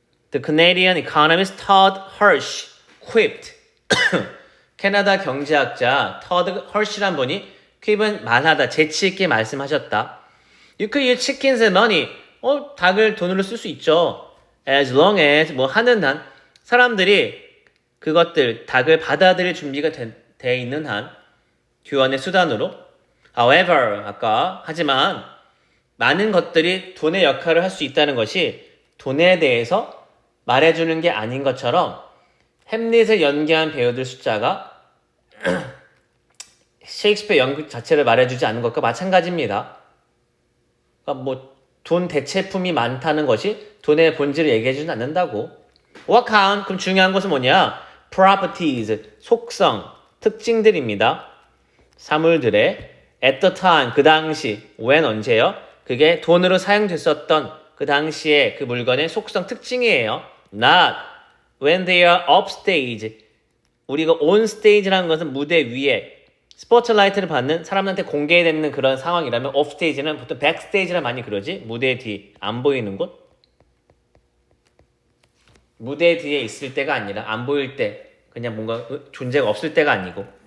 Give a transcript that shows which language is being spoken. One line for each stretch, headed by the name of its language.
English: The Canadian economist Todd Hirsch quipped.
Korean: 캐나다 경제학자 Todd Hirsch란 분이 퀴브는 말하다, 재치 있게 말씀하셨다.
English: You could use chickens and money.
Korean: 닭을 돈으로 쓸 수 있죠.
English: As long as
Korean: 하는 한 사람들이 그것들, 닭을 받아들일 준비가 돼 있는 한, 교환의 수단으로.
English: However,
Korean: 하지만 많은 것들이 돈의 역할을 할 수 있다는 것이 돈에 대해서 말해주는 게 아닌 것처럼, 햄릿을 연기한 배우들 숫자가 셰익스피어 연극 자체를 말해주지 않는 것과 마찬가지입니다. 그러니까 돈 대체품이 많다는 것이 돈의 본질을 얘기해주지 않는다고.
English: What count?
Korean: 그럼 중요한 것은 뭐냐? Properties, 속성, 특징들입니다. 사물들의
English: at the time
Korean: 그 당시 when 언제요? 그게 돈으로 사용됐었던 그 당시에 그 물건의 속성 특징이에요.
English: Not when they are upstage.
Korean: 우리가 on stage라는 것은 무대 위에 스포트라이트를 받는 사람한테 공개되는 그런 상황이라면 offstage는 보통 backstage라 많이 그러지. 무대 뒤 안 보이는 곳. 무대 뒤에 있을 때가 아니라 안 보일 때 그냥 뭔가 존재가 없을 때가 아니고.